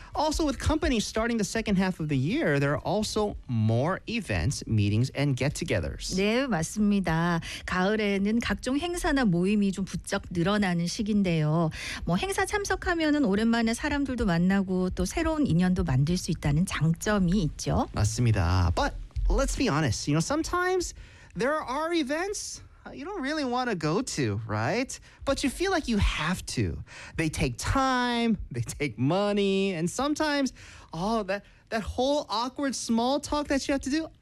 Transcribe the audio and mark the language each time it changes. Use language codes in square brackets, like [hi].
[en] Also, with companies starting the second half of the year, there are also more events, meetings, and get-togethers. [ko] 네, 맞습니다. 가을에는 각종 행사나 모임이 좀 부쩍 늘어나는 시기인데요. 뭐 행사 참석하면은 오랜만에 사람들도 만나고 또 새로운 인연도 만들 수 있다는 장점이 있죠. 맞습니다. [en] But let's be honest. You know, sometimes there are events you don't really want to go to, right? But you feel like you have to. They take time, they take money, and sometimes, oh, that whole awkward small talk that you have to do.